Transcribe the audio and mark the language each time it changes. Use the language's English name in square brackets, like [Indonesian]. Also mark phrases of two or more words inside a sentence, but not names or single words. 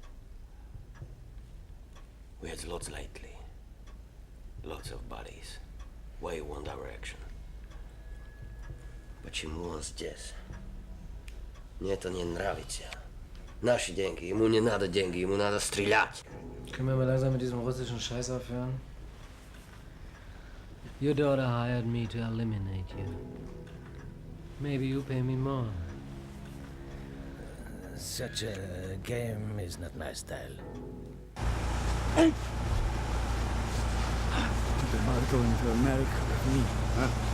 [English] We had lots lately. Lots of bodies. Way one direction. [Russian] Почему он здесь? Мне это не нравится. Наши деньги. Ему не надо деньги, ему надо стрелять. [German] Können wir mal langsam mit diesem russischen Scheiß aufhören? [English] Your daughter hired me to eliminate you. Maybe you pay me more. Such a game is not my style. Hey! You're not going to America with me, huh?